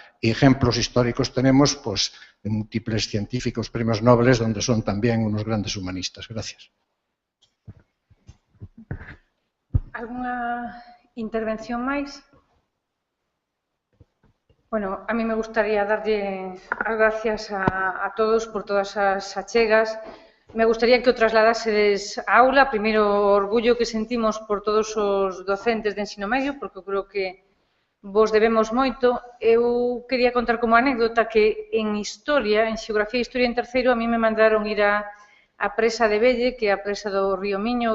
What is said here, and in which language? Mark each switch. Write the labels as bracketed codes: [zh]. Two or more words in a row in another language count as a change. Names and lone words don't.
[es] Y ejemplos históricos tenemos, pues, de múltiples científicos, premios Nobel, donde son también unos grandes humanistas. Gracias. [gl] ¿Alguna intervención máis? Bueno, [es] a mí me gustaría [gl] darlle as gracias a todos por todas as achegas. [es] Me gustaría [gl] que o trasladasedes á aula, primeiro o orgullo que sentimos por todos os docentes de ensino medio, porque eu creo que vos debemos moito. Eu quería contar como anécdota que en Historia, en Xeografía e Historia en terceiro, [es] a mí me mandaron [gl] ir a presa de Velle, que é a presa do Río Miño.